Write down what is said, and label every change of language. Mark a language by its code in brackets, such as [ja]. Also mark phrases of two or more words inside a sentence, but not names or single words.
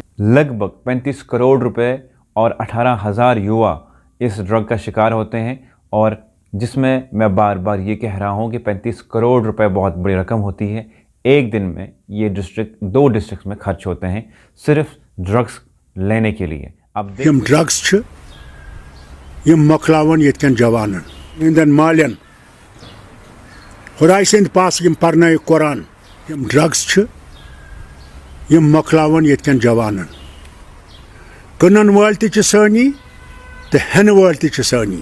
[hi] लगभग 35 करोड़ रुपए और 18,000 युवा इस ड्रग का शिकार होते हैं। और जिसमें मैं बार बार ये कह रहा हूँ कि 35 करोड़ रुपए बहुत बड़ी रकम होती है। एक दिन में ये 2 डिस्ट्रिक्ट में खर्च होते हैं सिर्फ ड्रग्स लेने के लिए। अब [ks] यम ड्रग्स छ यम मखलावन यतकन जवानन इंदन मालियन खुदाई सिंद पास यम परनाय कुरान। यम ड्रग्स छ यम मखलावन यतकन जवानन। कनन वाल ति छ सानी ते हन वाल ति छ सानी।